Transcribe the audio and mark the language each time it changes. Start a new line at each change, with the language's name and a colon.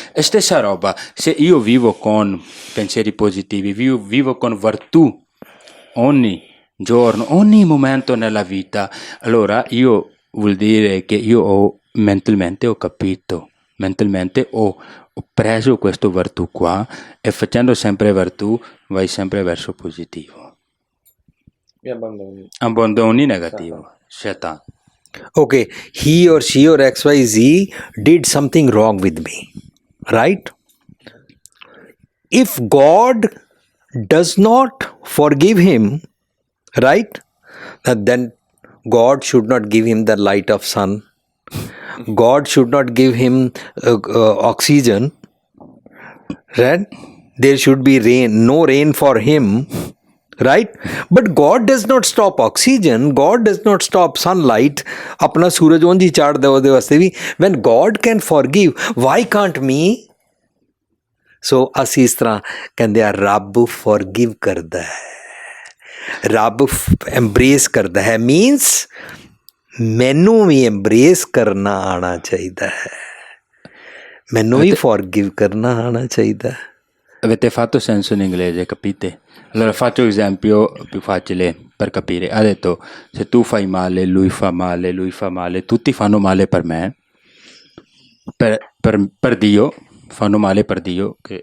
Italian: E stessa roba, se io vivo con pensieri positivi, vivo con virtù ogni giorno, ogni momento nella vita, allora io vuol dire che io ho mentalmente ho capito, mentalmente ho preso questo virtù qua e facendo sempre virtù vai sempre verso positivo. Mi abbandoni. Abbandoni negativo. Shaitan.
English: Okay, he or she or XYZ did something wrong with me, right? If God does not forgive him, right, then God should not give him the light of sun. God should not give him oxygen, right? There should be rain, no rain for him, right? But God does not stop oxygen, God does not stop sunlight.
Hindi: अपना सूरज
Punjabi: ਉਂਝ ਹੀ ਚਾੜਦਾ ਉਹਦੇ ਵਾਸਤੇ ਵੀ.
English: When God can forgive, why can't me?
Punjabi: So ਅਸੀਂ ਇਸ ਤਰ੍ਹਾਂ ਕਹਿੰਦੇ ਆ ਰੱਬ forgive ਕਰਦਾ ਹੈ, ਰੱਬ embrace ਕਰਦਾ ਹੈ, means ਮੈਨੂੰ ਵੀ embrace ਕਰਨਾ ਆਉਣਾ ਚਾਹੀਦਾ ਹੈ, ਮੈਨੂੰ ਵੀ forgive ਕਰਨਾ ਆਉਣਾ ਚਾਹੀਦਾ ਹੈ.
Italian: Avete fatto senso in inglese, capite? Allora faccio un esempio più facile per capire. Ha detto, se tu fai male, lui fa male, tutti fanno male per me, per Dio, fanno male per Dio.